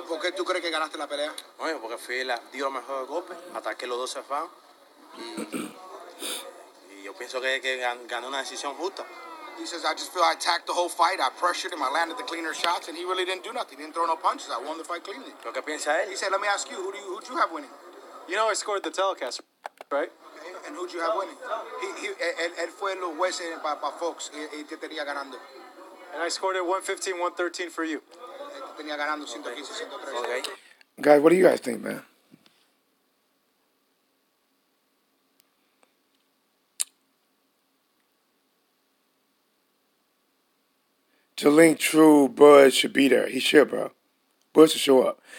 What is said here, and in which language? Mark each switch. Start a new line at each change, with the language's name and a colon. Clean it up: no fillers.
Spanish: ¿Por qué tú crees que ganaste la pelea? Oye, porque di los mejores golpes, ataqué los 12 rounds y yo pienso que gané una decisión justa.
English: He says, I just feel I attacked the whole fight. I pressured him. I landed the cleaner shots, and he really didn't do nothing. He didn't throw no punches. I won the fight cleanly.
Spanish: ¿Pero qué piensa él?
English: He said, let me ask you, who'd you have winning? You know I scored the telecast, right? Okay. And who'd you have winning?
Spanish: Él fue los jueces para Fox y te tenía ganando.
English: And I scored it 115-113 for you.
Spanish: Te tenía ganando 115, 113.
English: Okay. Guys, what do you guys think, man? Jalink True Bud should be there. He should, bro. Bud should show up.